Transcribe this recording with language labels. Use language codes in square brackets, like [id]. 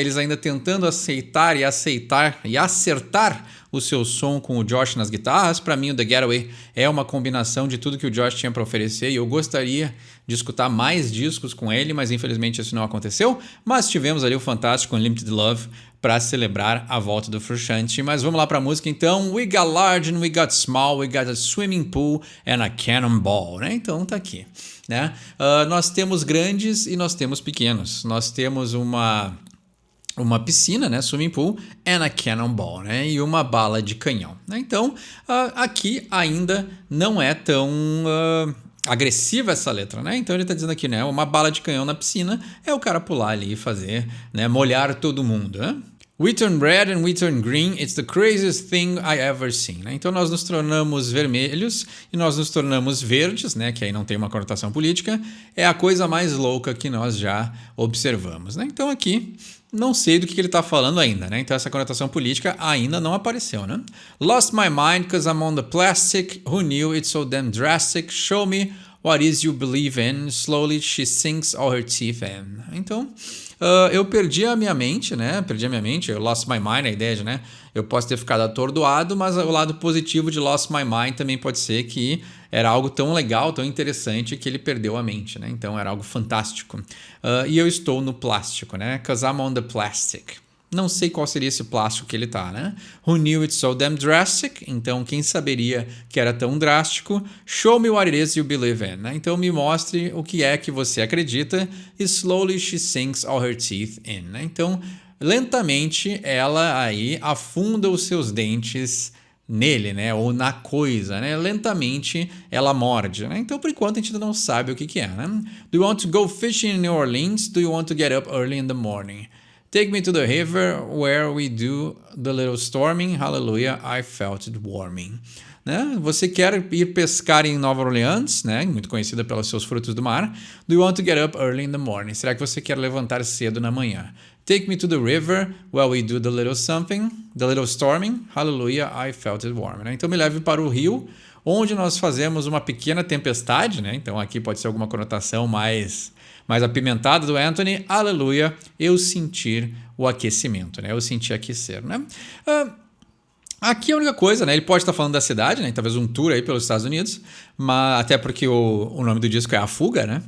[pt] Eles ainda tentando aceitar e acertar o seu som com o Josh nas guitarras. Para mim, o The Getaway é uma combinação de tudo que o Josh tinha para oferecer e eu gostaria de escutar mais discos com ele, mas infelizmente isso não aconteceu. Mas tivemos ali o fantástico Unlimited Love para celebrar a volta do Frusciante. Mas vamos lá para a música então. [en] We got large and we got small, we got a swimming pool and a cannonball, né? [pt] Então tá aqui, né? Nós temos grandes e nós temos pequenos. Nós temos uma piscina, né, [en] swimming pool, and a cannonball, [pt] né, e uma bala de canhão, né? Então, aqui ainda não é tão agressiva essa letra, né? Então ele está dizendo aqui, né, uma bala de canhão na piscina é o cara pular ali e fazer, né, molhar todo mundo, né? [en] We turn red and we turn green, it's the craziest thing I ever seen. [pt] Né? Então nós nos tornamos vermelhos e nós nos tornamos verdes, né? Que aí não tem uma conotação política, é a coisa mais louca que nós já observamos. Né? Então aqui não sei do que ele está falando ainda, né? Então essa conotação política ainda não apareceu, né? [en] Lost my mind cause I'm on the plastic, who knew it's so damn drastic, show me what is you believe in, slowly she sinks all her teeth in. [pt] Então, eu perdi a minha mente, né? Eu [en] lost my mind, [pt] a ideia de, né? Eu posso ter ficado atordoado, mas o lado positivo de [en] lost my mind [pt] também pode ser que era algo tão legal, tão interessante que ele perdeu a mente, né? Então era algo fantástico. E eu estou no plástico, né? [en] Cause I'm on the plastic. [pt] Não sei qual seria esse plástico que ele tá, né? [en] Who knew it's so damn drastic? [pt] Então, quem saberia que era tão drástico? [en] Show me what it is you believe in. Né? [pt] Então, me mostre o que é que você acredita. [en] E slowly she sinks all her teeth in. [pt] Né? Então, lentamente, ela aí afunda os seus dentes nele, né? Ou na coisa, né? Lentamente ela morde, né? Então, por enquanto, a gente ainda não sabe o que que é, né? [en] Do you want to go fishing in New Orleans? Do you want to get up early in the morning? Take me to the river where we do the little storming. Hallelujah, I felt it warming. [pt] Né? Você quer ir pescar em Nova Orleans, né? Muito conhecida pelos seus frutos do mar. [en] Do you want to get up early in the morning? [pt] Será que você quer levantar cedo na manhã? [en] Take me to the river where we do the little something, the little storming. Hallelujah, I felt it warm. [pt] Né? Então me leve para o rio, onde nós fazemos uma pequena tempestade, né? Então aqui pode ser alguma conotação mais apimentada do Anthony. Aleluia, eu sentir o aquecimento, né? Eu senti aquecer, né? Aqui a única coisa, né? Ele pode estar falando da cidade, né? Talvez um tour aí pelos Estados Unidos, mas até porque o nome do disco é A Fuga, né?